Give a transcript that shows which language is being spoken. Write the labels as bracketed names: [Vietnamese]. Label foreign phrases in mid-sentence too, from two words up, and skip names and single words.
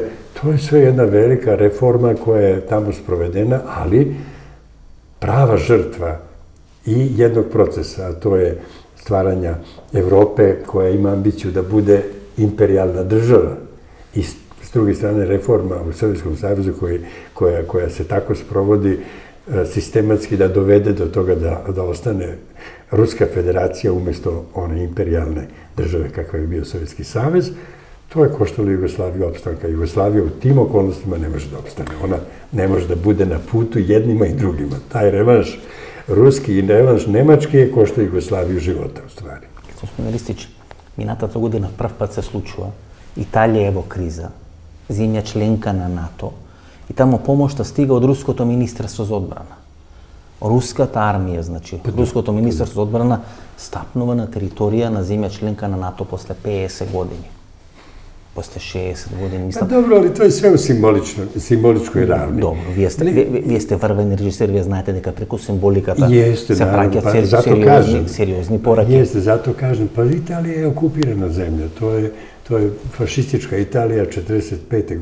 [Serbian] To je sve jedna velika reforma koja je tamo sprovedena, ali prava žrtva i jednog procesa, a to je stvaranja Evrope koja ima ambiciju da bude imperijalna država i s druge strane reforma u Sovjetskom savezu koja se tako sprovodi sistematski da dovede do toga da ostane Ruska federacija umjesto one imperijalne države kakva je bio Sovjetski savez. To je koštalo Jugoslaviju opstanka. Jugoslavija u tim okolnostima ne može da opstane. Ona ne može da bude na putu jednima i drugima. Taj revanš ruski i revanš nemački je koštao Jugoslaviju života u stvari. [Macedonian] Господин Ристич, минатата година прв пат се случува. Италија е во криза, земја членка на НАТО, и тамо помошта стига од Руското министерство за одбрана. Руската армија, значи, Руското министерство за одбрана стапнува на територија на земја членка на НАТО после 50 години. [Serbian] posle 60 godina. Pa dobro, ali to je sve u simboličkoj ravni. [Macedonian] Добро, вие сте врвен режисер, вие знаете нека преку симболиката se праќаат сериозни пораки. [Serbian] Jeste, zato kažem, pa Italija je okupirana zemlja, to je fašistička Italija 1945.